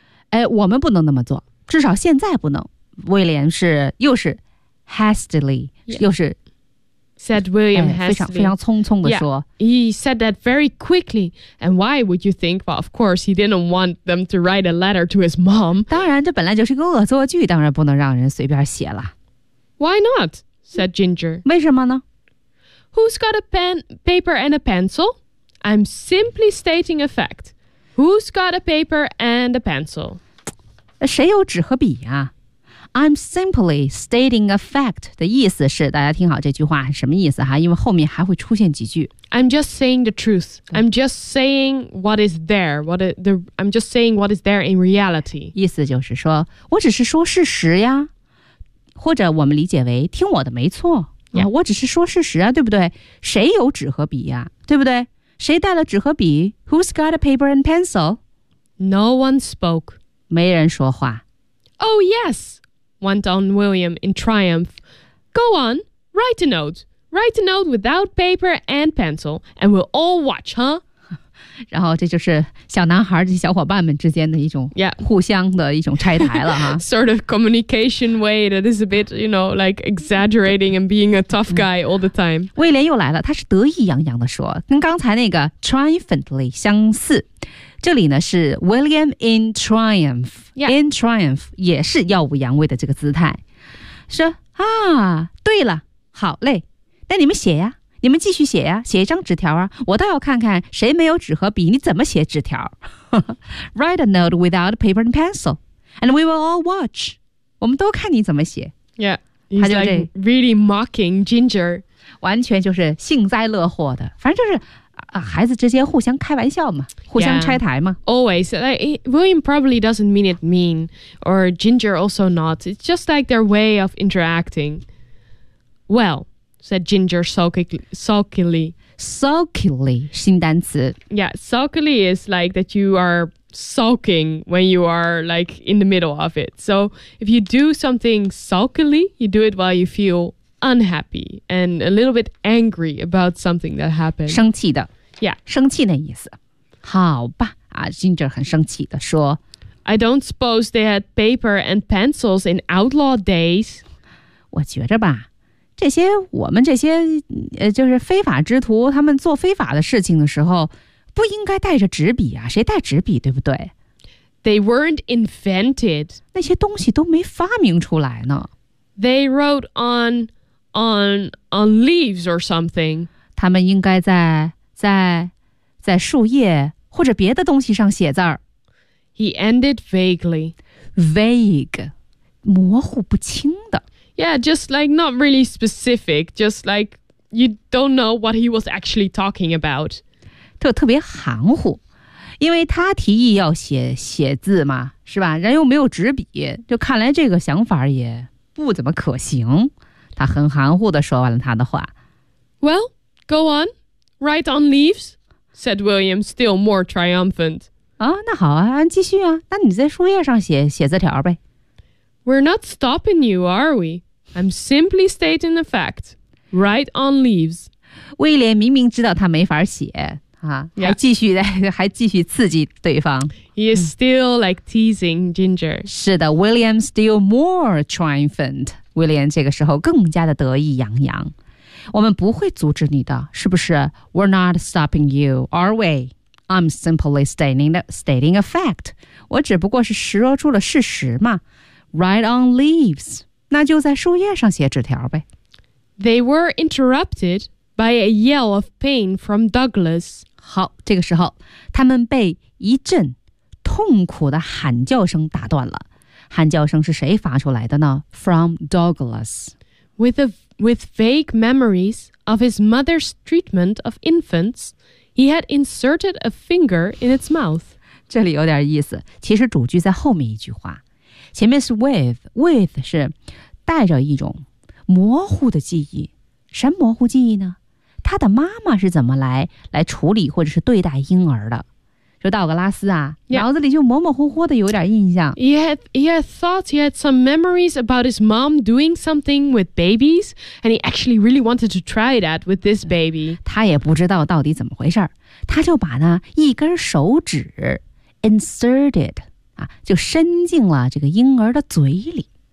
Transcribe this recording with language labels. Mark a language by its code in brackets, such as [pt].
[zh] 哎，我们不能那么做。至少现在不能。威廉是，又是 hastily,、 [en] yeah. [zh] 又是 [en] said William hastily. [zh] 非常匆匆地说。 [en] Yeah. He said that very quickly. And why would you think? Well, of course, he didn't want them to write a letter to his mom. [zh] 当然，这本来就是个恶作剧，当然不能让人随便写了。 [en] Why not? Said Ginger. [zh] 为什么呢? [en] Who's got a pen, paper and a pencil? I'm simply stating a fact. Who's got a paper and a pencil? [zh] 谁有纸和笔啊? [en] I'm simply stating a fact [zh] 的意思是,大家听好这句话,什么意思啊?因为后面还会出现几句。 [en] I'm just saying the truth. I'm just saying what is there. I'm just saying what is there in reality. [zh] 意思就是说,我只是说事实呀。或者我们理解为听我的没错、 [en] yeah. [zh] 啊、我只是说事实啊对不对谁有纸和笔啊对不对谁带了纸和笔 [en] Who's got a paper and pencil? No one spoke. [zh] 没人说话。 [en] Oh yes, went on William in triumph. Go on, write a note. Write a note without paper and pencil, and we'll all watch, huh? [zh] 然后这就是小男孩的小伙伴们之间的一种互相的一种拆台了哈、 [en] yeah. sort of communication way that is a bit you know like exaggerating and being a tough guy all the time [zh] 威廉又来了他是得意洋洋的说跟刚才那个 triumphantly 相似这里呢是 [en] William in triumph、 yeah. in triumph [zh] 也是耀武扬威的这个姿态说啊对了好嘞那你们写呀你们继续写呀，写一张纸条啊！我倒要看看谁没有纸和笔，你怎么写纸条？ [en] Write a note without paper and pencil, and we will all watch. [zh] 我们都看你怎么写。 [en] Yeah, he's like really mocking Ginger. [zh] 完全就是幸灾乐祸的，反正就是、孩子之间互相开玩笑嘛，互相拆台嘛。 [en] Yeah, always, like, William probably doesn't mean it mean, or Ginger also not. It's just like their way of interacting. Well, said Ginger sulkily. [zh] Sulkily, 新单词。 [en] Yeah, sulkily is like that you are sulking when you are like in the middle of it. So if you do something sulkily, you do it while you feel unhappy and a little bit angry about something that happened. [zh] 生气的。 [en] Yeah. [zh] 生气的意思。好吧。Ginger 很生气地说 [en] I don't suppose they had paper and pencils in outlaw days. [zh] 我觉着吧，这些我们这些就是非法之徒，他们做非法的事情的时候，不应该带着纸笔啊，谁带纸笔，对不对？ [en] They weren't invented. [zh] 那些东西都没发明出来呢。 [en] They wrote on leaves or something. [zh] 他们应该在树叶或者别的东西上写字儿。 [en] He ended vaguely. [zh] Vague. 模糊不清的。 [en] Yeah, just like not really specific. Just like you don't know what he was actually talking about. [zh] 特别含糊。因为他提议要写字嘛，是吧？人又没有纸笔，就看来这个想法也不怎么可行。他很含糊地说完了他的话。 [en] Well, go on. Write on leaves. said William, still more triumphant. [zh] 啊，那好啊，继续啊。那你在树叶上写字条呗。 [en] We're not stopping you, are we? I'm simply stating the fact. Write on leaves. [zh] 威廉明明知道他没法写，还继续刺激对方。 [en] He is still like teasing Ginger. [zh] 是的 [en] ，William still more triumphant. [zh] 威廉这个时候更加的得意洋洋。我们不会阻止你的，是不是 ？ [en] We're not stopping you, are we? I'm simply stating a fact. [zh] 我只不过是说出了事实嘛。 [en] Write on leaves. [zh] 那就在树叶上写纸条呗。 [en] They were interrupted by a yell of pain from Douglas. [zh] 好，这个时候，他们被一阵痛苦的喊叫声打断了。喊叫声是谁发出来的呢 ？ [en] From Douglas. With vague memories of his mother's treatment of infants, he had inserted a finger in its mouth. [zh] 这里有点意思。其实主句在后面一句话，前面是 with 是带着一种模糊的记忆。什么模糊记忆呢？他的妈妈是怎么来处理或者是对待婴儿的？就道格拉斯啊， [en] yeah. [zh] 脑子里就模模糊糊的有点印象。 [en] He had thought he had some memories about his mom doing something with babies, and he actually really wanted to try that with this baby. [zh] 他也不知道到底怎么回事，他就把那一根手指 inserted 啊，就伸进了这个婴儿的嘴里。